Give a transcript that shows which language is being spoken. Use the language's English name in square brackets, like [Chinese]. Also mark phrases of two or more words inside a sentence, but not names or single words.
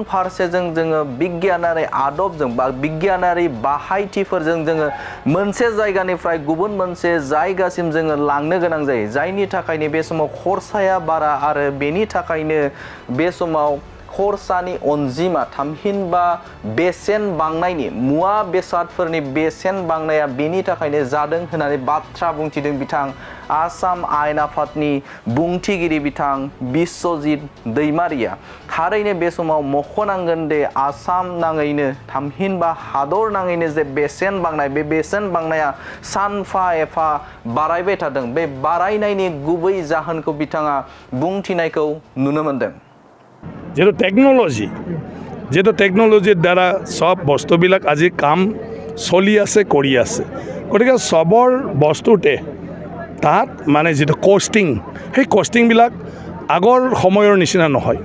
[Bodo] फारसेजों जोङो बिगियानारि आदबजों बा बिगियानारि बाहायथिफोरजों जोङो मोनसे जायगानिफ्राय गुबुन मोनसे जायगासिम जोङो लांनो गोनां जायो, जायनि थाखायनो बे समाव खरसाया बारा आरो बेनि थाखायनो बे समाव खरसानि अनजिमा थामहिनबा बेसेन बांनायनि मुवा बेसादफोरनि बेसेन बांनाया बेनि थाखायनो जादों होननानै बाथ्रा बुंथिदों बिथां आसाम आयेन आफादनि बुंथिगिरि बिथां बिस्वजित दैमारिया। थारैनो बे समाव मख'नांगोन दे आसाम नाङैनो थामहिनबा हादर नाङैनो जे बेसेन बांनाय बे बेसेन बांनाया सानफा एफा बारायबाय थादों। बे बारायनायनि गुबै जाहोनखौ बिथाङा बुंथिनायखौ नुनो मोन्दों। [Assamese] যেটো টেকন'লজিৰ দ্বাৰা সব বস্তুবিলাক আজি কাম চলি আছে কৰি আছে, গতিকে সবৰ বস্তুতে তাত মানে যিটো কষ্টিং সেই কষ্টিংবিলাক আগৰ সময়ৰ নিচিনা নহয়।